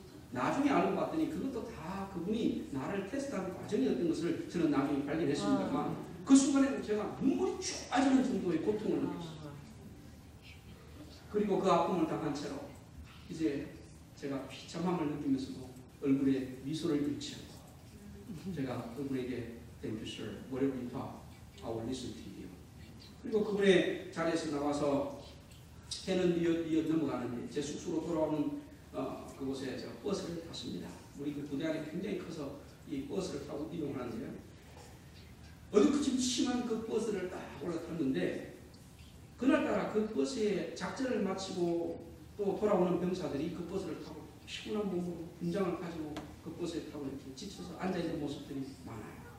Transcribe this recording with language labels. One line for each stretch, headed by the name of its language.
Korean: 나중에 알고 봤더니 그것도 다 그분이 나를 테스트하는 과정이었던 것을 저는 나중에 발견했습니다만, 그 순간에 제가 눈물이 쭉 빠지는 정도의 고통을 느꼈어요. 그리고 그 아픔을 당한 채로 이제 제가 비참함을 느끼면서도 얼굴에 미소를 잃지 않고 제가 그분에게
English: Thank you, sir. Whatever you talk, I will listen to you.
Korean: 그리고 그분의 자리에서 나와서 해는 이어 넘어가는데 제 숙소로 돌아오는 그곳에 제가 버스를 탔습니다. 우리 그 부대 안에 굉장히 커서 이 버스를 타고 이동하는데요. 어둡고 심한 그 버스를 딱 올라탔는데, 그날따라 그 버스에 작전을 마치고 또 돌아오는 병사들이 그 버스를 타고 피곤한 몸으로 분장을 가지고 그 버스에 타고 이렇게 지쳐서 앉아있는 모습들이 많아요.